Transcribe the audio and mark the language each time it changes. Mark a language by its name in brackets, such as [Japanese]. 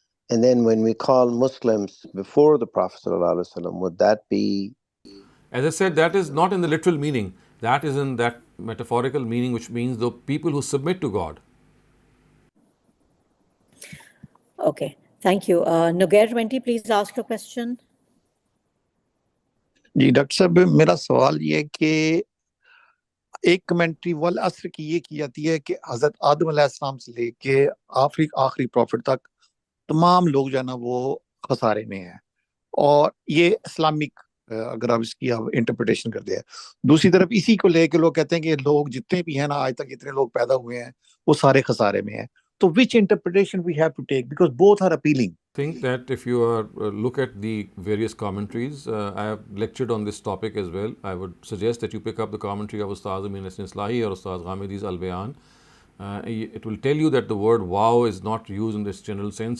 [English] And then when we call Muslims before the Prophet would that be? As I said, that is not in the literal meaning. That is in that metaphorical meaning, which means the people who submit to God. Okay, thank you. Nogair 20, please ask your question. [Hindi] Ji doctor साहब, मेरा सवाल ये है कि एक commentary वल असर की ये की जाती है कि हजरत आदम अलैहिस्सलाम से लेके आखिरी प्रॉफिट तक तमाम लोग जो है ना वो खसारे में हैं, और ये इस्लामिक अगर आप इसकी आप इंटरप्रिटेशन करते हैं। दूसरी तरफ इसी को लेके लोग कहते हैं कि लोग जितने भी हैं ना आज तक इतने लोग पैदा हुए हैं वो सारे खसारे में हैं। [English] So which interpretation we have to take, because both are appealing? I think that if you look at the various commentaries, I have lectured on this topic as well. I would suggest that you pick up the commentary of Ustaz Amin Islahi or Ustaz Ghamidi's Al-Bayan. It will tell you that the word wow is not used in this general sense.